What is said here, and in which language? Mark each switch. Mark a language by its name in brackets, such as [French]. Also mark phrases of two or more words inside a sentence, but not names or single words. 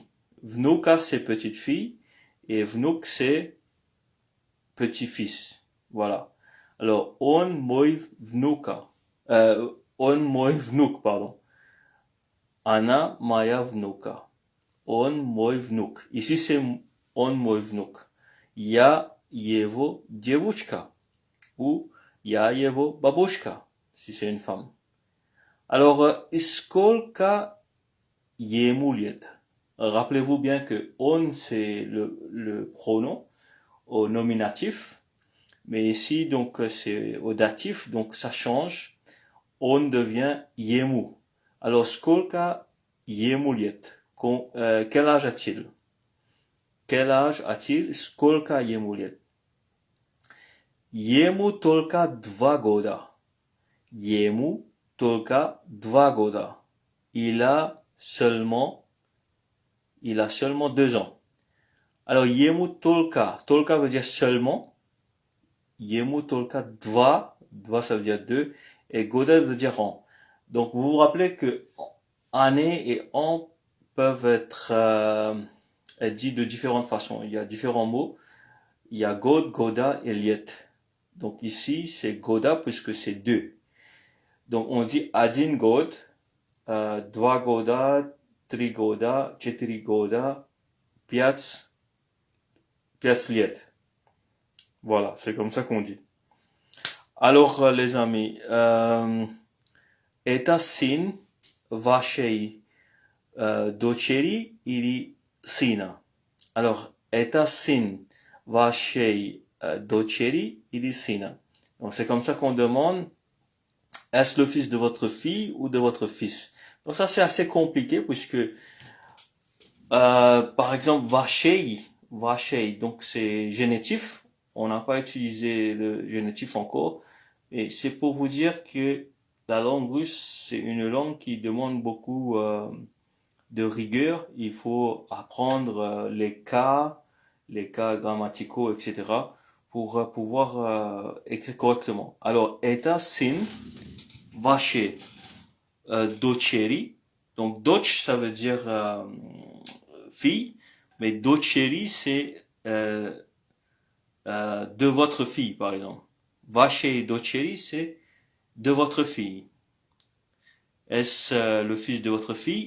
[French] Внука, c'est petite fille, et внук, c'est petit-fils. Voilà. Alors, [Russian] он мой внука. Он мой внук, pardon. Она моя внука. Он мой внук. [French] Ici, c'est [Russian] он мой внук. Я его девушка. Ou я его бабушка, [French] si c'est une femme. Alors, [Russian] сколько ему лет? [French] Rappelez-vous bien que on, c'est le pronom au nominatif. Mais ici, donc, c'est au datif, donc ça change. On devient ему. Alors, [Russian] сколько ему лет? [French] Quel âge a-t-il? Quel âge a-t-il? [Russian] Сколько ему лет? Ему только 2 года. Ему только 2 года. [French] Il a seulement 2 ans. Alors, [Russian] ему только. [French] Только veut dire seulement. [Russian] Ему только 2. 2, [French] ça veut dire 2. Et года veut dire an. Donc, vous vous rappelez que année et an peuvent être dits de différentes façons. Il y a différents mots. Il y a [Russian] год, года [French] et лет. Donc ici, c'est года puisque c'est 2. Donc on dit [Russian] один год, 2 года, 3 года, 4 года, 5 лет. [French] Voilà, c'est comme ça qu'on dit. Alors les amis, [Russian] это сын вашей дочери или сына? Alors, это сын вашей дочери или сына? [French] Donc c'est comme ça qu'on demande, est-ce le fils de votre fille ou de votre fils? Donc ça c'est assez compliqué puisque par exemple вашей, donc c'est génitif, on n'a pas utilisé le génitif encore, et c'est pour vous dire que la langue russe c'est une langue qui demande beaucoup de rigueur. Il faut apprendre les cas grammaticaux, etc. pour pouvoir écrire correctement. Alors, [Russian] это сын вашей Dочери. [French] Donc, doc, ça veut dire fille, mais dочери, c'est de votre fille, par exemple. [Russian] вашей дочери, [French] c'est de votre fille. Est-ce le fils de votre fille?